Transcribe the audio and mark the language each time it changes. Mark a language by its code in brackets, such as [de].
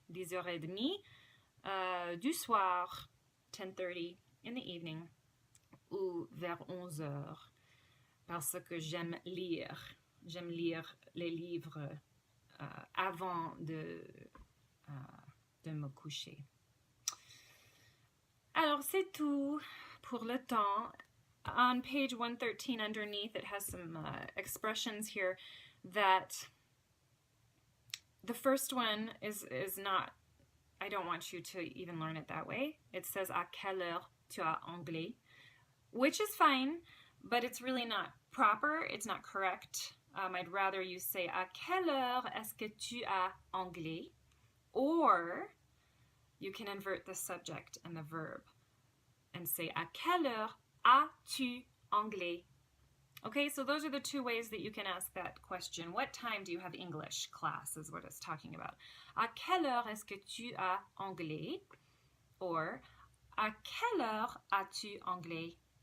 [fr] 10h30 du soir, [en] 10:30 in the evening, [fr] ou vers 11h, parce que j'aime lire. J'aime lire les livres avant de me coucher. Alors, c'est tout pour le temps. [en] On page 113 underneath, it has some expressions here that the first one is not, I don't want you to even learn it that way. It says, [fr] à quelle heure tu as anglais? [en] Which is fine, but it's really not proper. It's not correct. I'd rather you say, [fr] à quelle heure est-ce que tu as anglais? [en] Or you can invert the subject and the verb and say, [fr] à quelle heure as-tu anglais? [en] Okay, so those are the two ways that you can ask that question. What time do you have English class is what it's talking about. [fr] À quelle heure est-ce que tu as anglais? Or, à quelle heure as-tu anglais?